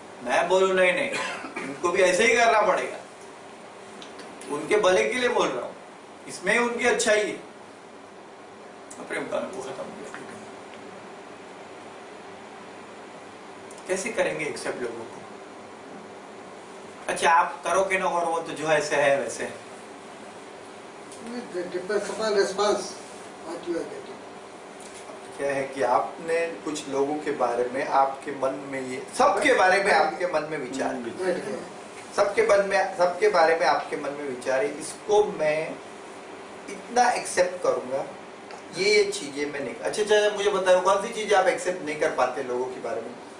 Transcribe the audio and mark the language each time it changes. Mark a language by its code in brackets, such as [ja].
[hi] मैं बोलूं नहीं, उनको भी ऐसे ही करना पड़ेगा, उनके भले के लिए बोल रहा हूं, इसमें उनकी अच्छाई है। प्रेम का अनुभव खत्म हो गया। कैसे करेंगे एक्सेप्ट लोगों को? अच्छा आप करो कि ना करो, वो तो जो ऐसे है वैसे। [en] It depends upon response what you are getting. [hi] क्या है कि आपने कुछ लोगों के बारे में आपके मन में ये, सबके बारे में आपके मन में विचार, बैठ गया। सबके बारे में आपके मन में विचार है, इसको मैं इतना एक्सेप्ट करूंगा, ये चीजें मैं नहीं। अच्छा मुझे बताओ कौन सी चीजें आप एक्सेप्ट नहीं कर पाते लोगों के बारे में?